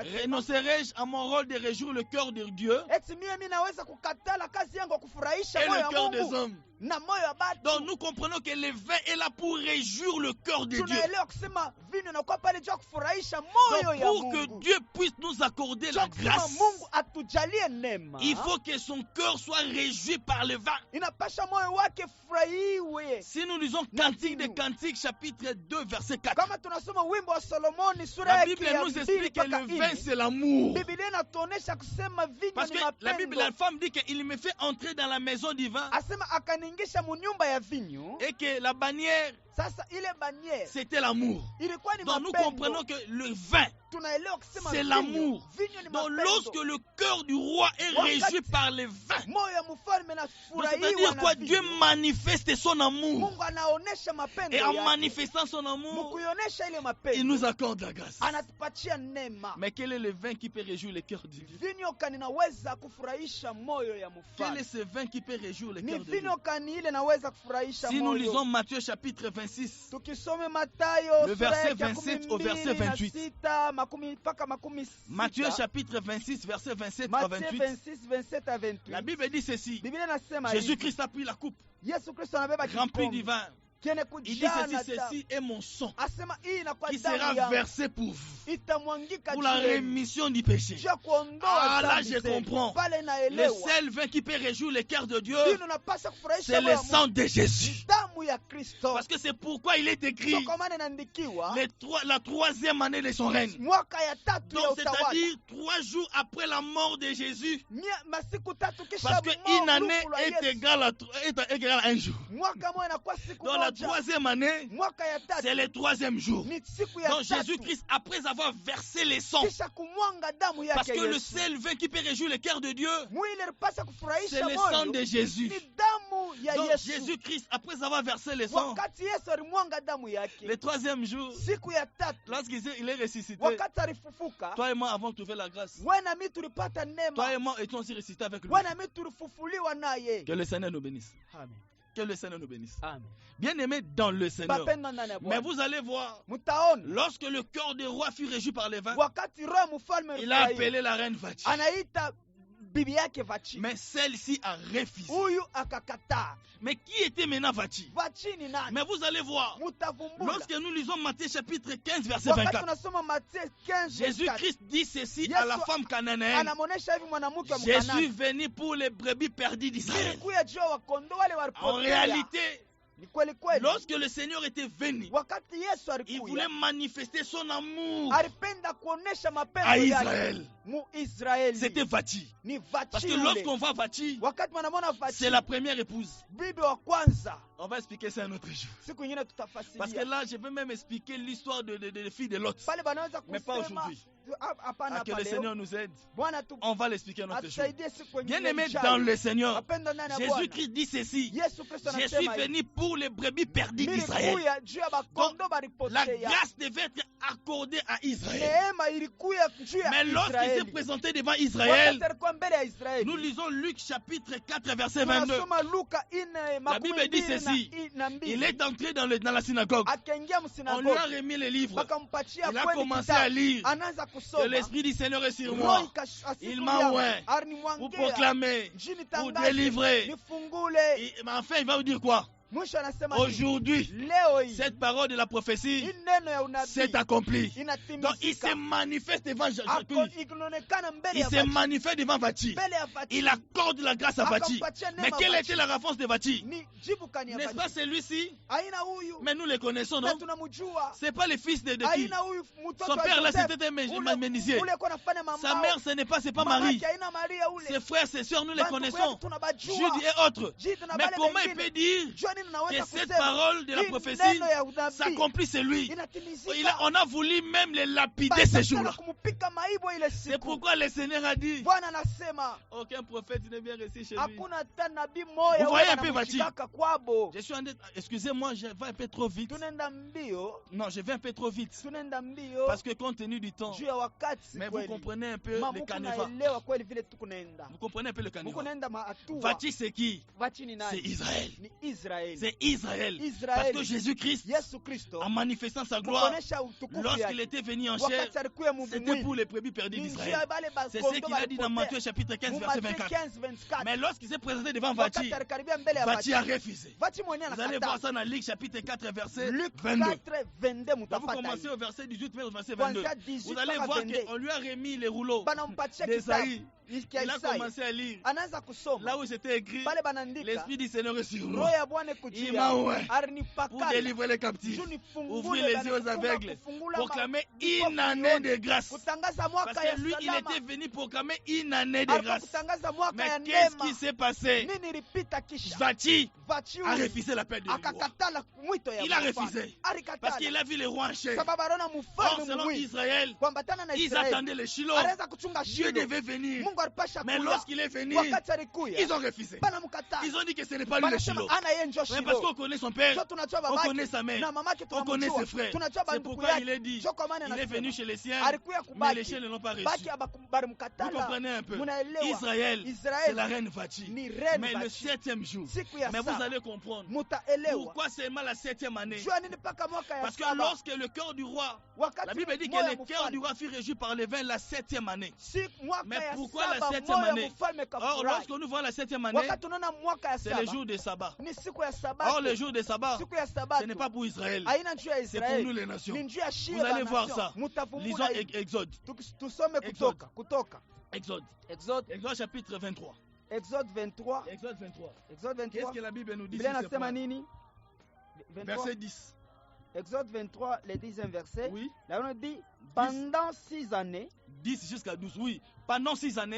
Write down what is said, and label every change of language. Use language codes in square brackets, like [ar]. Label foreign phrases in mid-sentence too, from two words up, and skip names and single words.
[fr] renoncerai-je à mon rôle de réjouir le cœur de Dieu [sw] eti mimi naweza kukatala kazi yangu ya kufurahisha [fr] et [sw] moyo [fr] le [sw] wa [fr] cœur des [sw] Mungu [fr] hommes? [sw] na moyo wa batu. [fr] Donc nous comprenons que le vin est là pour réjouir le cœur de Dieu. [sw] Tunaelewa kusema vinyo inakuwa pale juu ya kufurahisha [fr] Donc [sw] moyo ya [fr] pour que [sw] Mungu. [fr] Dieu puisse nous accorder [sw] Juu [fr] la [sw] ya kusema [fr] grâce, [sw] Mungu atujalie neema. [fr] il faut que son cœur soit réjoui par le vin. [sw] Inapasha moyo wake furahiwe. [fr] Si nous lisons Cantique des Cantiques chapitre 2 verset 4, [sw] Kama tunasoma wimbo wa Solomoni sura [fr] la [sw] yake [fr] Bible [sw] ya [fr] nous [sw] 2 [fr] explique que [sw] mpaka [fr] le vin [sw] 4. [fr] c'est l'amour. [sw] Biblia inatuonesha kusema vinyo [fr] Parce [sw] ni [fr] que la Bible, [sw] mapendo. [fr] la femme dit qu'il me fait entrer dans la maison du vin [sw] Asema akaningisha munyumba ya vinyo. [fr] et que la bannière [sw] Sasa ile bannière [fr] c'était l'amour. [sw] ilikuwa ni [fr] Donc nous [sw] mapendo. [fr] comprenons que le vin, [sw] Tunaelewa kusema [fr] c'est [sw] vinyo, [fr] l'amour. [sw] vinyo ni [fr] Donc [sw] mapendo. [fr] lorsque le cœur du roi est réjoui par le vin, [sw] moyo ya mfalme [fr] donc [sw] nafurahiwa [fr] c'est-à-dire [sw] na [fr] quoi? [sw] vinyo. [fr] Dieu manifeste son amour. [sw] Mungu anaonesha mapendo [fr] Et en [sw] yake. [fr] manifestant son amour, [sw] Mkuionesha ile [fr] il [sw] mapendo [fr] nous accorde la grâce. [sw] anatupatia neema. [fr] Mais quel est le vin qui peut réjouir le cœur de Dieu? [sw] Vinyo kani naweza kufurahisha moyo ya [fr] Quel est [sw] mfalme. [fr] ce vin qui peut réjouir le [sw] Ni [fr] cœur de Dieu? [sw] vinyo kani ile naweza kufurahisha [fr] Si nous [sw] moyo. [fr] lisons Matthieu chapitre 26, [sw] Tukisome Matayo [fr] Le [sw] sura [fr] verset [sw] yake ya [fr] 27 au [sw] 12 [fr] verset 28. [sw] na sita, makumi mpaka makumi sita. [fr] Matthieu chapitre 26, verset 27 à [sw] Matthieu [fr] 28, 26, 27 à 28. la Bible dit ceci. [sw] Biblia inasema hivi. [fr] Jésus-Christ a pris la coupe [sw] Yesu Kristo anabeba [fr] remplie du [sw] kikombe [fr] vin [sw] kene [fr] Il dit [sw] kujana [fr] ceci est mon sang [sw] asema hii inakuwa [fr] qui [sw] damu [fr] sera [sw] yangu [fr] versé pour vous, [sw] itamwangika [fr] pour la [sw] juu yenu. [fr] rémission du péché. [sw] Juu ya kuondoa [fr] Ah, là, [sw] dhambi [fr] je [sw] zenu. [fr] comprends. [sw] Pale [fr] Le [sw] naelewa [fr] seul vin qui peut réjouir le cœur de Dieu, [sw] dini unapaswa kufurahisha [fr] c'est [sw] moyo [fr] le [sw] wa [fr] sang [sw] Mungu. [fr] de Jésus. [sw] Ni damu ya Kristo. [fr] Parce que c'est pourquoi il est écrit [sw] So, kwa maana inaandikiwa [fr] la troisième année de son règne. [sw] mwaka ya tatu ya [fr] Donc, [sw] utawala. [fr] c'est-à-dire 3 jours après la mort de Jésus. [sw] Masiku tatu kisha [fr] Parce qu'une année [sw] lufu la [fr] est [sw] Yesu. [fr] égale à un jour. [sw] Mwaka moja inakuwa siku [fr] Dans la [sw] moja. [fr] troisième année, [sw] Mwaka ya [fr] c'est [sw] tatu [fr] le troisième jour. [sw] ni siku ya [fr] Donc [sw] tatu. [fr] Jésus-Christ, après avoir versé les sangs, [sw] Kisha kumwanga damu [fr] parce [sw] yake [fr] que le [sw] Yesu. [fr] seul vin qui peut réjouir le cœur de Dieu, [sw] Mwili ilipaswa [fr] c'est [sw] kufurahisha [fr] le sang [sw] moyo. [fr] de Jésus. [sw] Ni damu ya [fr] Donc [sw] Yesu. [fr] Jésus-Christ, après avoir versé les sangs, [sw] Wakati Yesu alimwanga damu yake. [fr] le troisième jour, [sw] Siku ya tatu [fr] lorsqu'il est ressuscité, [sw] wakati alifufuka, [fr] toi et moi avons trouvé la grâce. [sw] wewe na mimi tulipata [fr] Toi [sw] neema. [fr] et moi étions aussi ressuscités avec lui. [sw] Wewe na mimi tulifufuliwa naye. [fr] Que le Seigneur nous bénisse. Amen. Que le Seigneur nous bénisse. Amen. Bien-aimés dans le Seigneur. [sw] Bapendwa ndani ya [fr] Mais [sw] Bwana. [fr] vous allez voir, [sw] Mtaona [fr] lorsque le cœur des rois fut réjoui par les vins, [sw] wakati roho mfalme [fr] il a [sw] alifurahia, [fr] appelé la reine Vati. [sw] anaita bibi yake Vachi. [fr] Mais celle-ci a refusé. [sw] Huyu akakataa. [fr] Mais qui était maintenant Vati? [sw] Vachi ni nani? [fr] Mais vous allez voir, [sw] Mtavumbula. [fr] lorsque nous lisons Matthieu chapitre 15, verset [sw] Wakati [fr] 24, [sw] tunasoma Mathayo 15 [fr] Jésus-Christ dit ceci à la [sw] Yesu [fr] femme cananéenne. [sw] anamuonesha hivi mwanamke wa [fr] Jésus [sw] Mkanaani. [fr] venu pour les brebis perdues d'Israël. [sw] Nilikuja juu ya wakondoo wale [fr] En [sw] walipotea. [fr] réalité, [sw] Ni kweli kweli. [fr] lorsque le Seigneur était venu, [sw] Wakati Yesu [fr] il [sw] alikuja, [fr] voulait manifester son amour [sw] alipenda kuonesha [fr] à [sw] mapendo yake [fr] Israël. [sw] mu Israeli. [fr] C'était Vati. [sw] Ni [fr] Parce [sw] Vachi [fr] que [sw] yule. [fr] lorsqu'on voit Vati, [sw] Wakati mwanamona Vachi, [fr] c'est la première épouse. [sw] bibi wa kwanza. [fr] On va expliquer ça un autre jour. [sw] Siku nyingine [fr] Parce que [sw] tutafasiria. [fr] là, je vais même expliquer l'histoire de la fille de Lot. [sw] Pale banaweza [fr] Mais pas [sw] kusema [fr] aujourd'hui. [sw] hapana [fr] Que le [sw] pale. [fr] Seigneur nous aide. [sw] Bwana tu [fr] On va l'expliquer un autre jour. [sw] atusaidie siku nyingine. [fr] Bien-aimés [sw] ijayo. [fr] dans le Seigneur, [sw] Wapendwa ndani ya Bwana. [fr] Jésus-Christ dit ceci. [sw] Yesu Kristo [fr] Je suis [sw] anasema hivi. [fr] venu pour les brebis perdues d'Israël. [sw] Nilikuja juu ya bakondo [fr] La [sw] balipotea. [fr] grâce devait être accordée à Israël. [sw] Neema ilikuja juu ya [fr] Mais lorsqu'il s'est [sw] Israeli. [fr] présenté devant Israël, [sw] Wakati alikuwa mbele ya Israeli. [fr] nous lisons Luc chapitre 4 verset 22. [sw] Tunasoma Luka 4 [fr] La Bible dit ceci. Il est entré dans la synagogue. [sw] akaingia [fr] On lui a [sw] msinagogi [fr] remis les livres. [sw] wakampatia [fr] Il a [sw] kweli [fr] commencé [sw] kitabu. [fr] à lire. [sw] Anaanza [fr] Que [sw] kusoma [fr] l'Esprit du Seigneur est sur [sw] Roho [fr] moi [sw] ikashuka [fr] Il m'a oint pour [sw] alinimwangia [fr] proclamer, [sw] njini [fr] pour [sw] tangaze [fr] délivrer. [sw] nifungule. [fr] Mais enfin, il va vous dire quoi? [sw] Mwisho anasema hivi, [fr] Aujourd'hui, [sw] leo hii [fr] cette parole de la prophétie [sw] hii neno ya unabii [fr] s'est accomplie. Donc, il [sw] inatimizika. [fr] se manifeste devant [sw] Inaonekana mbele [fr] Il [sw] ya [fr] se [sw] Vachi. [fr] manifeste devant Vati. [sw] Mbele ya Vachi. [fr] Il accorde la grâce à Vati. [sw] Akampatia neema [fr] Mais quelle [sw] Vachi. [fr] était la réponse de Vati? [sw] Ni jibu kani ya [fr] N'est-ce pas [sw] Vachi. [fr] celui-ci? [sw] Aina huyu [fr] Mais nous les connaissons, [sw] na [fr] non? [sw] tunamjua. [fr] C'est pas le fils de qui? [sw] Aina huyu mtoto [fr] Son [sw] wa [fr] père là, [sw] Joseph. [fr] c'était un [sw] Ule- [fr] menuisier. [sw] ule kwa nafanya mambo. [fr] Sa mère, ce n'est pas, c'est pas Marie. [sw] Mamake aina Maria ule. [fr] Ses frères, ses sœurs, nous les [sw] Bantu [fr] connaissons. [sw] wetu tunabajua. [fr] Jude et autres. [sw] Jude na [fr] Mais [sw] wale [fr] comment il [sw] wengine. [fr] peut dire [sw] Jua nini naweza [fr] que cette [sw] kusema? [fr] parole de la [sw] Hii [fr] prophétie [sw] neno ya unabii [fr] s'accomplit c'est lui? [sw] inatimizika. [fr] On a voulu même les lapider [sw] Basi [fr] ces [sw] sana [fr] jours-là. [sw] kumupika maibo ile [fr] C'est [sw] siku. [fr] pourquoi le Seigneur a dit [sw] Bwana anasema [fr] aucun prophète ne vient rester chez lui. [sw] hakuna hata nabii moya [fr] Vous voyez [sw] wala [fr] un peu, Vachi. [sw] anamshikaka kwabo. [fr] Je suis en train- excusez-moi, je vais un peu trop vite. [sw] Tunaenda mbio, [fr] Non, je vais un peu trop vite. [sw] tunaenda mbio [fr] Parce que compte tenu du temps, [sw] juu ya wakati. [fr] mais vous [sw] Kweli [fr] comprenez un peu [sw] Ma, [fr] le [sw] muko [fr] canevas. [sw] naelewa kweli vile tukunaenda. [fr] Vous comprenez un peu le [sw] Muko [fr] canevas. [sw] naenda maatua. [fr] Vati c'est qui? [sw] Vachi ni [fr] C'est [sw] nani? [fr] Israël. [sw] Ni Israeli. [fr] C'est Israël. [sw] Israeli. [fr] Parce que Jésus-Christ, [sw] Yesu Kristo [fr] en manifestant sa gloire, [sw] kuonesha utukufu [fr] lorsqu'il [sw] yake. [fr] était venu en chair, [sw] Wakati alikuwa [fr] c'était [sw] mwili. [fr] pour les prébis perdues [sw] Ni njia [fr] d'Israël. [sw] bale [fr] C'est [sw] bakondo [fr] ce qu'il a dit dans [sw] balipotea. [fr] Matthieu chapitre 15, [sw] Mu [fr] verset [sw] Mathayo [fr] 24. [sw] 15:24. [fr] Mais lorsqu'il s'est présenté devant [sw] Wakati [fr] Vati, [sw] alikaribia mbele ya [fr] Vati [sw] Vachi. [fr] a refusé. [sw] Vachi mwenyewe [fr] Vous allez voir [sw] anakataa. [fr] ça dans Luc chapitre 4, verset [sw] Luc [fr] 22. [sw] 4:22 [fr] Là, vous [sw] mutapata [fr] commencez [sw] hiyo. [fr] au verset 18, mais au verset 22. [sw] Kuanzia 18 [fr] Vous allez [sw] mpaka [fr] voir [sw] 22. [fr] qu'on lui a remis les rouleaux [sw] Banampatia [fr] d'Esaïe. [sw] kitabu [fr] Il [sw] kia [fr] a [sw] Isaya. [fr] commencé à lire. [sw] Anaanza kusoma. [fr] Là où c'était écrit, [sw] Pale banaandika [fr] l'Esprit du Seigneur est sur [sw] roho [fr] moi [sw] ya Bwana [fr] Il [sw] kujia. [fr] m'a oint pour [sw] Alinipakala. [fr] délivrer les captifs, [sw] Juu nifungule [fr] ouvrir les yeux aux [sw] bana [fr] aveugles, [sw] kufungula [fr] proclamer [sw] vipofu [fr] une année de grâce. [sw] kutangaza [fr] Parce [sw] mwaka ya [fr] que lui, il [sw] salama. [fr] était venu proclamer une année de [sw] Alikuwa [fr] grâce. [sw] kutangaza mwaka ya [fr] Mais qu'est-ce [sw] neema. [fr] qui s'est passé? [sw] Nini ilipita kisha? [fr] Vati [sw] Vachi [fr] a [sw] huyu [fr] refusé l'appel de roi. [sw] akakatala mwito ya [fr] Il a [sw] mfalme. [fr] refusé. Parce [sw] Alikatala. [fr] qu'il a vu les rois en chair. [sw] Sababu aliona [fr] Or, [sw] mfalme [fr] selon [sw] mwili. [fr] Israël, [sw] Kuambatana na [fr] ils [sw] Israeli. [fr] attendaient le Shiloh. [sw] Anaweza kuchunga [fr] Dieu [sw] Shilo. [fr] devait venir. [sw] Mungu alipasha [fr] Mais [sw] kuja. [fr] lorsqu'il est venu, [sw] Wakati alikuya. [fr] ils ont refusé. [sw] Banamkataa. [fr] Ils ont dit que ce n'est pas lui le [sw] Banasema [fr] Shiloh. [sw] ana yeye njo [fr] Mais parce [sw] Shilo. [fr] qu'on connaît son père, [sw] Jo tunajua [fr] on [sw] babake [fr] connaît sa mère, [sw] na mamake [fr] on connaît [sw] tunamjua. [fr] ses frères. [sw] Tunajua [fr] C'est [sw] bandugu [fr] pourquoi [sw] yake. [fr] il est dit, [sw] Jo kwa maana [fr] il est [sw] anasema. [fr] venu chez les siens, [sw] Alikuya [fr] mais les [sw] kubaki. [fr] chiens ne l'ont pas reçu. [sw] Baki [fr] Vous [sw] balimkatala. [fr] comprenez un peu. [sw] Munaelewa. [fr] Israël, c'est [sw] Israeli [fr] la reine Vati. [sw] ni reine [fr] Mais le [sw] Vachi. [fr] 7e jour, [sw] Siku ya [fr] mais vous [sw] saba. [fr] allez comprendre. [sw] Mutaelewa. [fr] Pourquoi seulement la 7e année? [sw] Jua nini mpaka mwaka ya [fr] Parce que [sw] saba. [fr] lorsque le cœur du roi, [sw] Wakati [fr] la Bible dit que [sw] moyo [fr] le cœur [sw] mfalme. [fr] du roi fut réjoui par les vins la 7e année. [sw] Si mwaka [fr] Mais [sw] ya [fr] pourquoi la [sw] saba [fr] 7e [sw] moyo ya [fr] année. [sw] mfalme [fr] Or, [sw] kafurahi. [fr] lorsque nous voyons la 7e année, [sw] Wakati unaona mwaka ya [fr] c'est le [sw] saba [fr] jour de sabbat. [sw] ni siku ya [fr] Or, [sw] sabato. [fr] le jour de sabbat, [sw] Siku ya [fr] ce [sw] sabato [fr] n'est pas pour Israël, [sw] haina njuu ya [fr] c'est pour nous [sw] Israeli, [fr] les nations. [sw] ni njuu ya shie [fr] Vous allez [sw] ba [fr] voir [sw] nation. [fr] ça. [sw] Mutavumbula [fr] Lisons [sw] hivi. [fr] Exode. [sw] Tusome [fr] Exode. [sw] kutoka. [fr] Exode. [sw] Exode [fr] Chapitre 23. [sw] Exode 23. [fr] Exode 23. [sw] Exode [fr] Qu'est-ce [sw] 23. [fr] que la Bible nous dit [sw] Biblia [fr] sur ce [sw] inasema [fr] point? [sw] nini? 23. [fr] Verset 10. Exode 23, le 10e verset. Oui. Là on dit pendant 6 années 10 jusqu'à 12. Oui. Pendant 6 années,